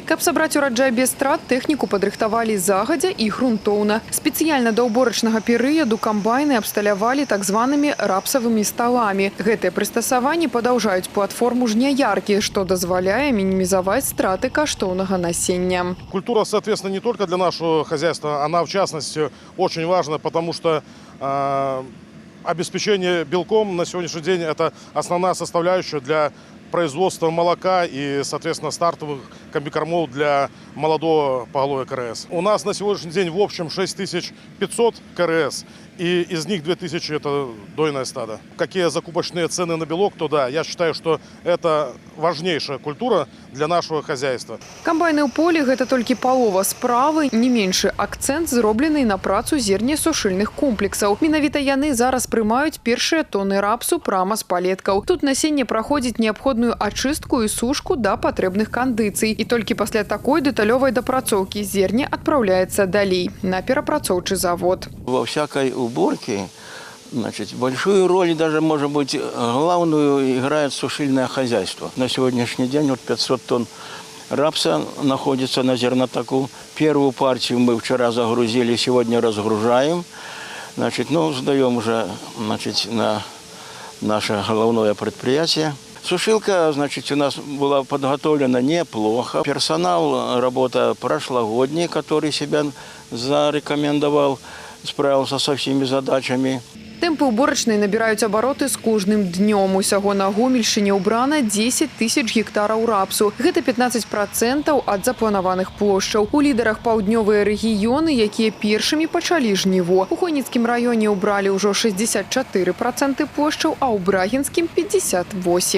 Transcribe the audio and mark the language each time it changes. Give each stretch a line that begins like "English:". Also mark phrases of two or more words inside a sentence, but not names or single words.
Belarusian: Каб сабраць ураджай без страт, тэхніку падрыхтавалі загадзя і грунтоўна. Спецыяльна да ўборачнага перыяду камбайны абсталявалі так званымі рапсавымі сталамі. Гэтыя прыстасаванні падаўжаюць платформу жняяркі, што дазваляе мінімізаваць страты каштоўнага насення.
Russian: Культура, соответственно, не только для нашего хозяйства, она в частности очень важна, потому что обеспечение белком на сегодняшний день – это основная составляющая для производства молока и, соответственно, стартовых комбикормов для молодого поголовья КРС. У нас на сегодняшний день в общем 6500 КРС, и из них 2000 – это дойное стадо. Какие закупочные цены на белок, то да, я считаю, что это важнейшая культура для нашего хозяйства. Камбайны ў полі – гэта толькі палова справы. Не меншы акцэнт зроблены на працу зернесушыльных комплексаў. Менавіта яны зараз прымаюць першыя тоны рапсу прама з палеткаў. Тут насенне праходзіць неабходную ачыстку і сушку да патрэбных кандыцый. І толькі пасля такой дэталёвай дапрацоўкі зерне адпраўляецца далей на перапрацоўчы завод. Во всякой уборке, большую роль, даже, может быть, главную играет сушильное хозяйство. На сегодняшний день 500 тонн рапса находится на зернотаку. Первую партию мы вчера загрузили, сегодня разгружаем. Сдаем уже на наше головное предприятие. Сушилка, у нас была подготовлена неплохо. Персонал, работа прошлогодний, который себя зарекомендовал, справился со всеми задачами.
Belarusian: Тэмпы ўборачнай набіраюць абароты з кожным днём. Усяго на Гомельшчыне ўбрана 10 тысяч гектараў рапсу. Гэта 15% ад запланаваных плошчаў. У лідарах паўднёвыя рэгіёны, якія першымі пачалі жніво. У Хойніцкім раёне ўбралі ўжо 64% плошчаў, а ў Брагінскім – 58%.